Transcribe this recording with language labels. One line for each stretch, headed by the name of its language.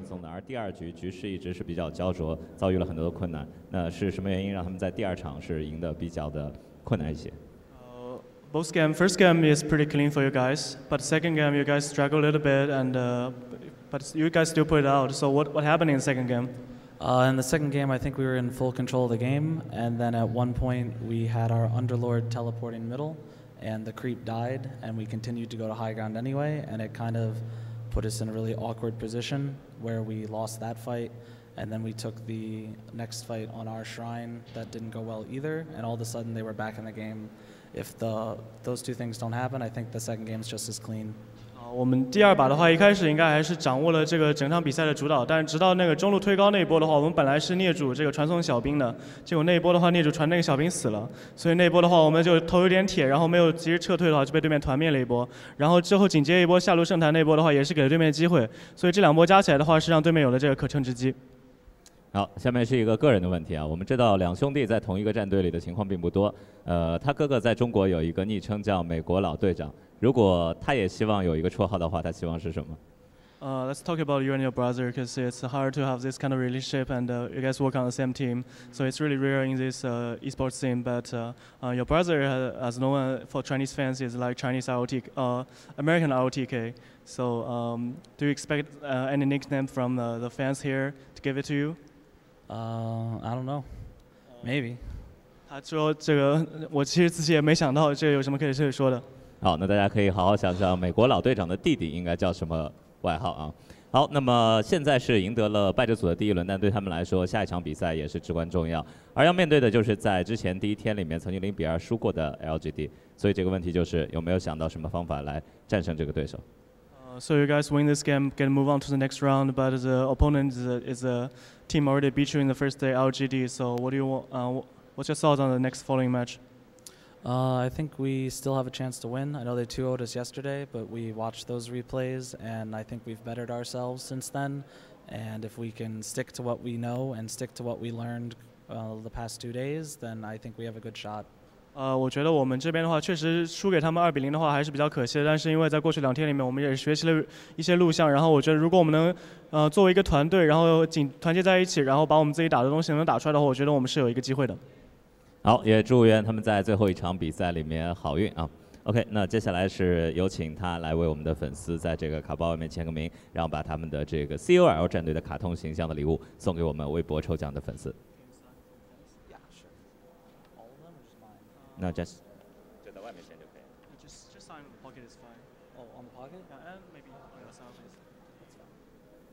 Chinese: 而第二局局势一直是比较焦灼，遭遇了很多的困难。那是什么原因让他们在第二场是赢得比较的困难一些？
English: Both game, first game is pretty clean for you guys, but second game you guys struggle a little bit, and but you guys still put it out. So what happened in the second game? In the second game, I think we were in full control of the game, and then at one point we had our Underlord teleporting middle, and the creep died, and we continued to go to high ground anyway, and it kind of put us in a really awkward position where we lost that fight, and then we took the next fight on our shrine that didn't go well either, and all of a sudden they were back in the game. If those two things don't happen, I think the second game is just as clean.
Chinese: 我们第二把的话，一开始应该还是掌握了这个整场比赛的主导，但是直到那个中路推高那一波的话，我们本来是孽主这个传送小兵的，结果那一波的话，孽主传那个小兵死了，所以那一波的话，我们就头有点铁，然后没有及时撤退的话，就被对面团灭了一波。然后之后紧接一波下路圣坛那一波的话，也是给了对面机会，所以这两波加起来的话，是让对面有了这个可乘之机。好，下面是一个个人的问题啊。我们知道两兄弟在同一个战队里的情况并不多。他哥哥在中国有一个昵称叫"美国老队长"。如果他也希望有一个绰号的话，他希望是什么？
English: Let's talk about you and your brother, because it's hard to have this kind of relationship, and you guys work on the same team, so it's really rare in this esports scene. But your brother, as known for Chinese fans, is like Chinese ROTK, American ROTK. So do you expect any nickname from the fans here to give it to you? I don't know. Maybe.
Chinese: 他说这个，我其实自己也没想到这个有什么可以说的。好，那大家可以好好想想，美国老队长的弟弟应该叫什么外号啊？好，那么现在是赢得了败者组的第一轮，但对他们来说，下一场比赛也是至关重要。而要面对的就是在之前第一天里面曾经0比2输过的 LGD， 所以这个问题就是有没有想到什么方法来战胜这个对手？
English: So you guys win this game, can move on to the next round, but the opponent is a team already beat you in the first day, LGD. So what do you want? What's your thoughts on the next following match? I think we still have a chance to win. I know they 2-0'd us yesterday, but we watched those replays, and I think we've bettered ourselves since then. And if we can stick to what we know and stick to what we learned the past 2 days, then I think we have a good shot.
Chinese: 我觉得我们这边的话，确实输给他们2比0的话还是比较可惜的。但是因为在过去2天里面，我们也学习了一些录像，然后我觉得如果我们能作为一个团队，然后团结在一起，然后把我们自己打的东西能打出来的话，我觉得我们是有一个机会的。好，也祝愿他们在最后一场比赛里面好运啊。 OK， 那接下来是有请他来为我们的粉丝在这个卡包外面签个名，然后把他们的这个 COL 战队的卡通形象的礼物送给我们微博抽奖的粉丝。
English: No, just
Chinese: 就在外面先就可以。
English: Just sign the pocket is fine. Oh, on the pocket? Yeah, and maybe on the side, please.